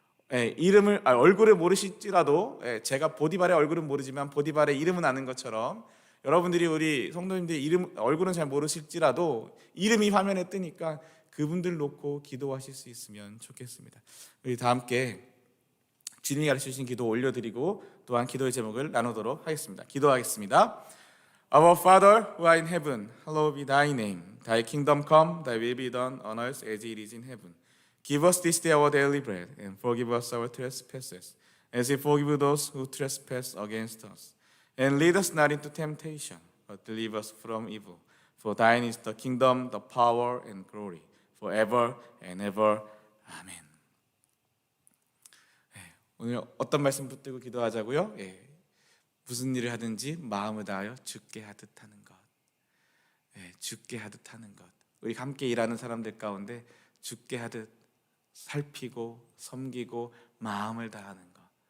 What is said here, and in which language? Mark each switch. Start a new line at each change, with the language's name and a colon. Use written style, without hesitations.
Korean: 얼굴을 모르실지라도 제가 보디발의 얼굴은 모르지만 보디발의 이름은 아는 것처럼 여러분들이 우리 성도님들의 얼굴은 잘 모르실지라도 이름이 화면에 뜨니까 그분들 놓고 기도하실 수 있으면 좋겠습니다. 우리 다 함께 주님이 가르치신 기도 올려드리고 또한 기도의 제목을 나누도록 하겠습니다. 기도하겠습니다.
English: Our Father who art in heaven, hallowed be thy name. Thy kingdom come, thy will be done on earth as it is in heaven. Give us this day our daily bread, and forgive us our trespasses, as we forgive those who trespass against us. And lead us not into temptation, but deliver us from evil. For thine is the kingdom, the power, and glory, forever and ever.
Korean: 아멘. 오늘 어떤 말씀 붙들고 기도하자고요? 무슨 일을 하든지 마음을 다하여 주께 하듯 하는 것. 주께 하듯 하는 것. 우리 함께 일하는 사람들 가운데 주께 하듯 살피고 섬기고 마음을 다하는 것.